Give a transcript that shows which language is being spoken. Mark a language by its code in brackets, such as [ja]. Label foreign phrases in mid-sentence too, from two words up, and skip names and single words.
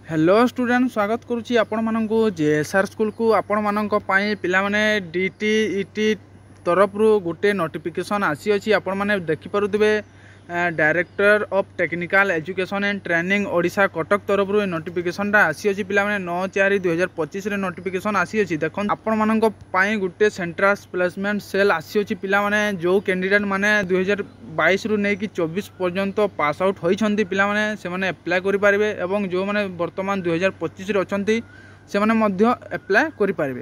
[en] Hello student [or] ସ୍ୱାଗତ କରୁଛି ଆପଣ ମାନଙ୍କ ଜେଏସଆର ସ୍କୁଲ କୁ ଆପଣ ମାନଙ୍କ ପାଇଁ ପିଲା ମାନେ ଡିଟି ଇଟି ତରଫ ରୁ ଗୋଟେ ନୋଟିଫିକେସନ ଆସି ଅଛି ଆପଣ ମାନେ ଦେଖି ପାରୁଥିବେ ଡାଇରେକ୍ଟର ଅଫ ଟେକନିକାଲ ଏଜୁକେସନ ଆଣ୍ଡ ଟ୍ରେନିଂ ଓଡ଼ିଶା କଟକ ତରଫ ରୁ ନୋଟିଫିକେସନ ଟା ଆସି ଅଛି ପିଲା ମାନେ 9/4/2025 ରେ ନୋଟିଫିକେସନ ଆସି ଅଛି ଦେଖନ୍ତୁ ଆପଣ ମାନଙ୍କ ପାଇଁ ଗୋଟେ ସେଣ୍ଟ୍ରାଲ ପ୍ଲେସମେଣ୍ଟ ସେଲ ଆସି ଅଛି ପିଲା ମାନେ ଯେଉଁ କ୍ୟାଣ୍ଡିଡେଟ ମାନେ 2022 ରୁ ନେଇ କି 24 ପର୍ଯ୍ୟନ୍ତ [en] pass out [or] ହୋଇଛନ୍ତି ପିଲା ମାନେ ସେ ମାନେ ଆପ୍ଲାଇ କରି ପାରିବେ ଏବଂ ଯେଉଁ ମାନେ ବର୍ତ୍ତମାନ 2025 ରେ ଅଛନ୍ତି ସେ ମାନେ ମଧ୍ୟ ଆପ୍ଲାଇ କରି ପାରିବେ।